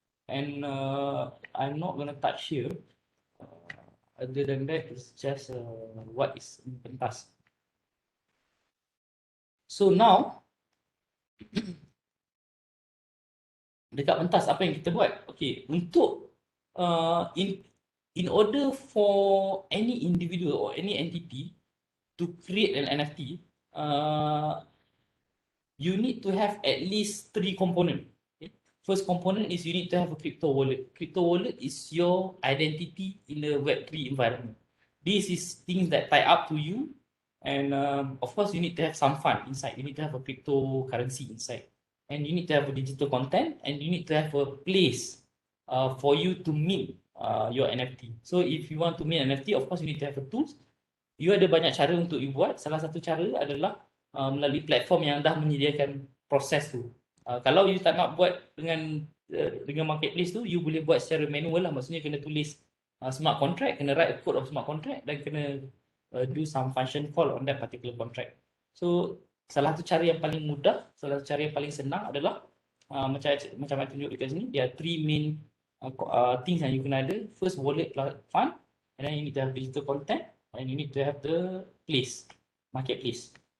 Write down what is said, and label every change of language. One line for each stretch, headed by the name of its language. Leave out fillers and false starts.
English: And I'm not going to touch here. Other than that, it's just what is in pentas. So now,
Malay: dekat pentas apa yang kita buat?
English: Okay,
Malay: untuk
English: in order for any individual or any entity to create an NFT, you need to have at least 3 components. Okay? First component is you need to have a crypto wallet. Crypto wallet is your identity in the Web3 environment. This is things that tie up to you, and of course you need to have some fund inside. You need to have a cryptocurrency inside, and you need to have a digital content, and you need to have a place for you to mint your NFT. So if you want to mint NFT, of course you need to have a tools.
Malay: You ada banyak cara untuk you buat. Salah satu cara adalah melalui platform yang dah menyediakan proses tu. Kalau you tak nak buat dengan marketplace tu, you boleh buat secara manual lah. Maksudnya kena tulis
English: smart contract, kena write a code of smart contract,
Malay: dan kena
English: do some function call on that particular contract.
Malay: So salah satu cara yang paling mudah, salah satu cara yang paling senang adalah macam saya tunjuk dekat sini,
English: there are 3 main things
Malay: yang you kena ada.
English: First, wallet plus fund, and then you need to have digital content, and you need to have the place, marketplace.